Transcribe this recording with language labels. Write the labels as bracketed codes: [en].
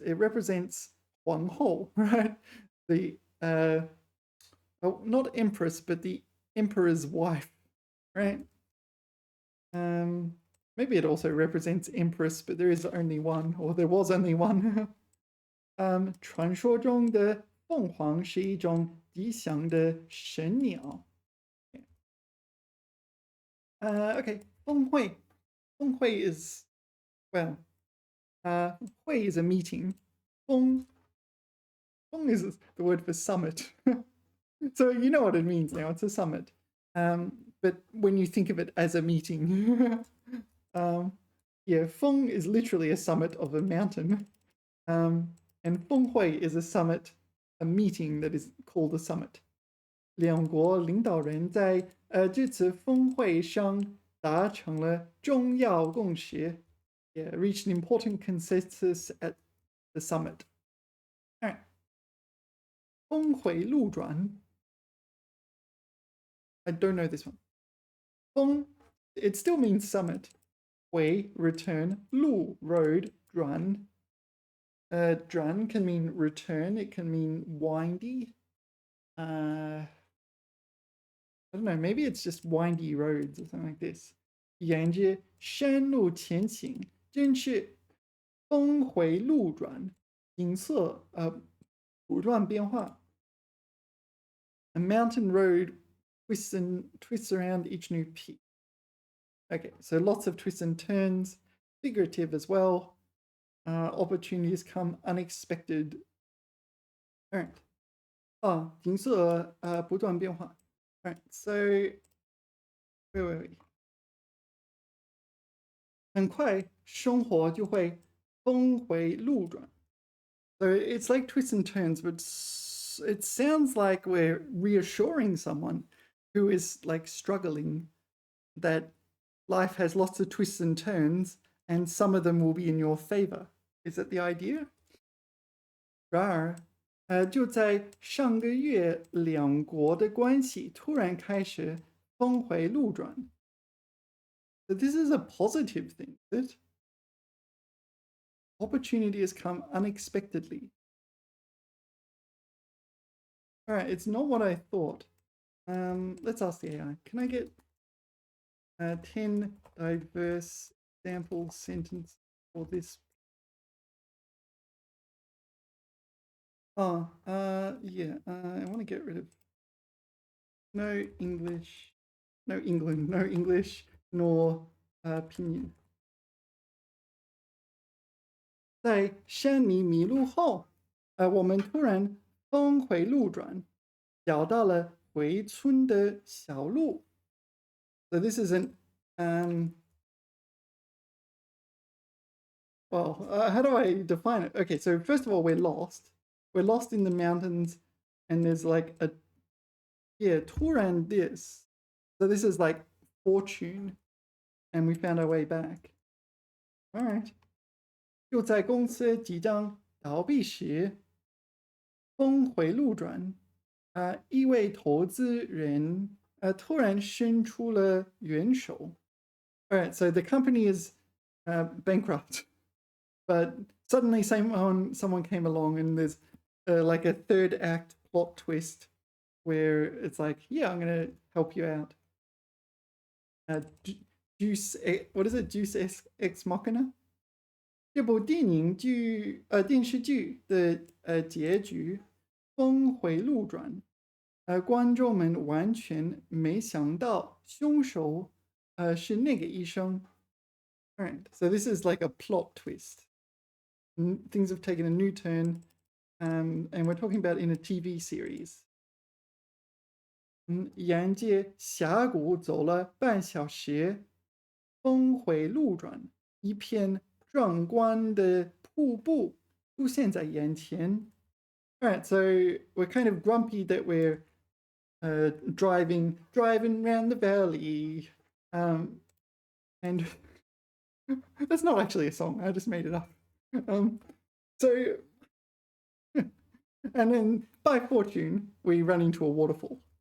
[en] It represents 皇后, right? The, not empress, but the emperor's wife, right? Maybe it also represents empress, but there is only one, or there was only one. [zh] 传说中的凤凰是一种吉祥的神鸟. [en] Okay, 峰会. 峰会 is, well, 会 is a meeting. 峰 is the word for summit. So you know what it means now, it's a summit. But when you think of it as a meeting, yeah, 峰 is literally a summit of a mountain. And 峰会 is a summit, a meeting that is called a summit. [zh] 两国领导人在这次峰会上达成了重要共识. [en] Yeah, reached an important consensus at the summit. All right. 峰回路转. I don't know this one. 峰, it still means summit. 回, return. 路, road. 转.转 can mean return. It can mean windy. I don't know. Maybe it's just windy roads or something like this. [zh] 沿着山路前行，真是峰回路转，景色不断变化. [en] A mountain road twists around each new peak. Okay, so lots of twists and turns, figurative as well. Opportunities come unexpected. All right. [zh] 景色不断变化. [en] All right, so where were we? [zh] 很快生活就会峰回路转. [en] So it's like twists and turns, but it sounds like we're reassuring someone who is like struggling that life has lots of twists and turns and some of them will be in your favor. Is that the idea? [zh] 然而，就在上个月，两国的关系突然开始峰回路转. [en] So this is a positive thing, is it? Opportunity has come unexpectedly. All right, it's not what I thought. Let's ask the AI. Can I get 10 diverse sample sentences for this? Yeah. I want to get rid of no English, no England, no English, nor pinyin. [zh] 在山里迷路后，我们突然峰回路转，找到了回村的小路。 [en] So this is an well, how do I define it? Okay, so first of all, we're lost. We're lost in the mountains, and there's like a Turan this. So this is like fortune, and we found our way back. All right. [zh] 就在公司即将倒闭时，峰回路转，一位投资人突然伸出了援手。 [en] All right, so the company is bankrupt, but suddenly someone came along, and there's like a third act plot twist where it's like, yeah, I'm gonna help you out. Juice, what is it? Juice ex machina. [zh] 这部电视剧的结局峰回路转，观众们完全没想到凶手是那个医生。 [en] Alright, so this is like a plot twist. Things have taken a new turn, and we're talking about in a TV series. [zh] 沿着峡谷走了半小时，峰回路转，一片壮观的瀑布出现在眼前。 [en] Alright, so we're kind of grumpy that we're driving around the valley, and that's not actually a song. I just made it up. So, and then by fortune, we run into a waterfall.